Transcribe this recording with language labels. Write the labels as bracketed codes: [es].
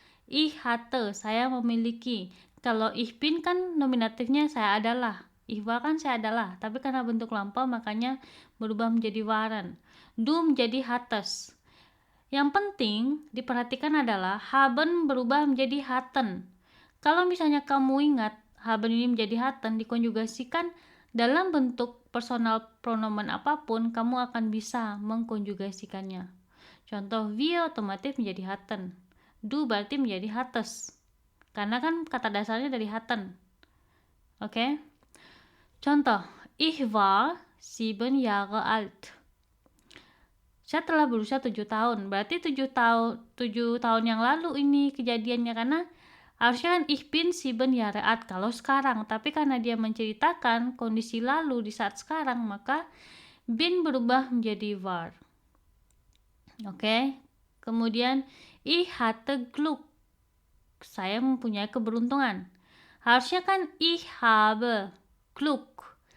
[de] Ich hatte, [id] saya memiliki. Kalau ich bin kan nominatifnya saya adalah. [de] Ich war [id] kan saya adalah. Tapi karena bentuk lampau makanya berubah menjadi waren. Du menjadi hattes. Yang penting diperhatikan adalah haben berubah menjadi hatten. Kalau misalnya kamu ingat haben ini menjadi hatten dikonjugasikan dalam bentuk personal pronomen apapun, kamu akan bisa mengkonjugasikannya. Contoh, wir otomatis menjadi hatten. Du berarti menjadi hattes. Karena kan kata dasarnya dari hatten. Oke? Contoh, [de] ich war 7 Jahre alt. [id] Saya telah berusia 7 tahun. Berarti 7 tahun yang lalu ini kejadiannya, karena harusnya kan [de] ich bin 7 Jahre alt [id] kalau sekarang, tapi karena dia menceritakan kondisi lalu di saat sekarang, maka bin berubah menjadi war. Oke. Kemudian [de] ich hatte Glück. [id] Saya mempunyai keberuntungan. Harusnya kan [de] ich habe Glück.